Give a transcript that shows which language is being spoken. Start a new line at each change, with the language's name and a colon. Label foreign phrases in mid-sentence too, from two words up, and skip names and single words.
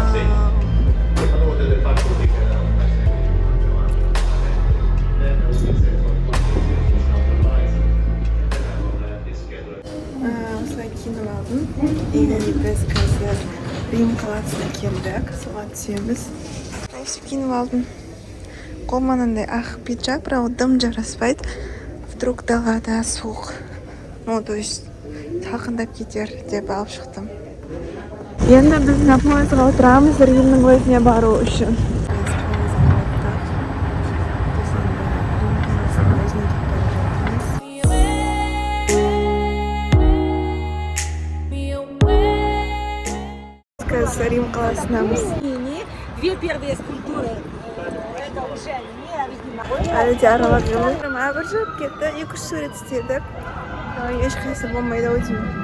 Kazakh: Осылай киініп алдым. И біз қазір Рим қаласына келдік. Соған түсеміз. Өйстіп киініп алдым. Қолыма мынандай ақ пиджак, бірақ дым жараспайды. Вдруг далада суық.
Russian: Ну, то есть
Kazakh: салқындап кетер деп алып шықтым. Енді біз пойызға отырамыз Римнің өзіне бару үшін. Рим қаласынамыз.
Russian: Две первые скульптуры. Это уже не
Kazakh: Әлі де аралап жүрміз. Бір жап кетті, 2-3 сурет істедік. Ешқайсы болмайды ау деймін.